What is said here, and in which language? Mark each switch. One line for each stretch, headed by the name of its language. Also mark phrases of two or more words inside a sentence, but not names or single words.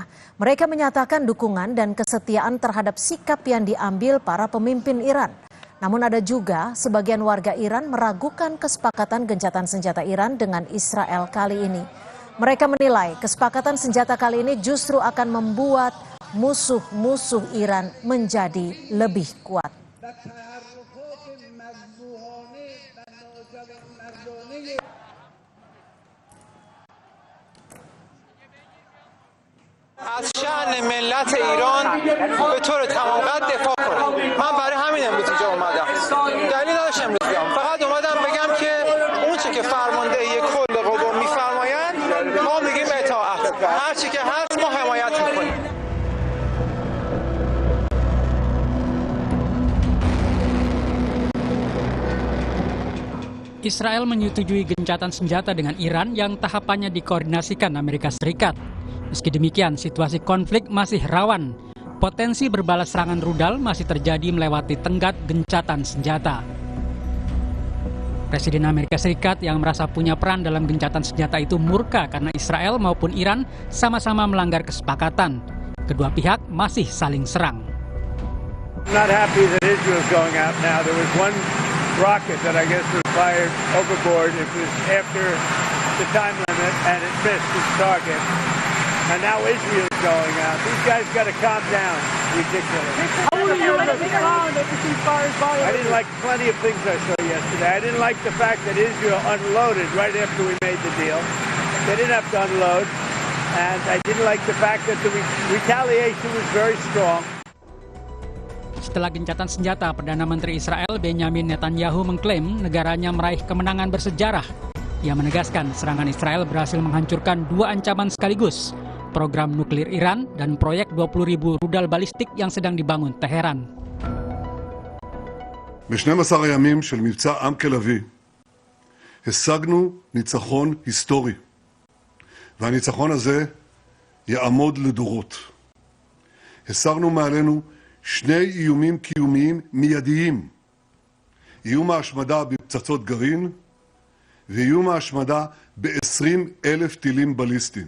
Indonesian: Mereka menyatakan dukungan dan kesetiaan terhadap sikap yang diambil para pemimpin Iran. Namun ada juga sebagian warga Iran meragukan kesepakatan gencatan senjata Iran dengan Israel kali ini. Mereka menilai kesepakatan senjata kali ini justru akan membuat musuh-musuh Iran menjadi lebih kuat.
Persian: از شأن ملت ایران به طور تمام قد دفاع کنه. من برای همین امروز اینجا اومدم. دلیل نداشت امروز بیام. فقط اومدم بگم که اون چی که فرماندهی کل قوا میفرمایند ما میگیم اطاعت. هر چی که هست ما حمایت میکنیم.
Indonesian: Israel menyetujui gencatan senjata dengan Iran yang tahapannya dikoordinasikan Amerika Serikat. Meski demikian, situasi konflik masih rawan. Potensi berbalas serangan rudal masih terjadi melewati tenggat gencatan senjata. Presiden Amerika Serikat yang merasa punya peran dalam gencatan senjata itu murka karena Israel maupun Iran sama-sama melanggar kesepakatan. Kedua pihak masih saling serang.
English: Not happy that Israel is going out now. There was one rocket that I guess was fired overboard. It was after the time limit and it missed its target. And now Israel is going out. These guys got to calm down. Ridiculous. I didn't like plenty of things I saw yesterday. I didn't like the fact that Israel unloaded right after we made the deal. They didn't have to unload. And I didn't like the fact that the retaliation was very strong.
Indonesian: Setelah gencatan senjata, Perdana Menteri Israel Benjamin Netanyahu mengklaim negaranya meraih kemenangan bersejarah. Ia menegaskan serangan Israel berhasil menghancurkan dua ancaman sekaligus, program nuklir Iran dan proyek 20,000 rudal balistik yang sedang dibangun Teheran.
Hebrew: ב-12 הימים של מבצע עם כלביא השגנו ניצחון היסטורי, והניצחון הזה יעמוד לדורות. הסרנו מעלינו שני איומים קיומיים מיידיים, איום ההשמדה בפצצות גרעין ואיום ההשמדה ב-20,000 טילים בליסטיים.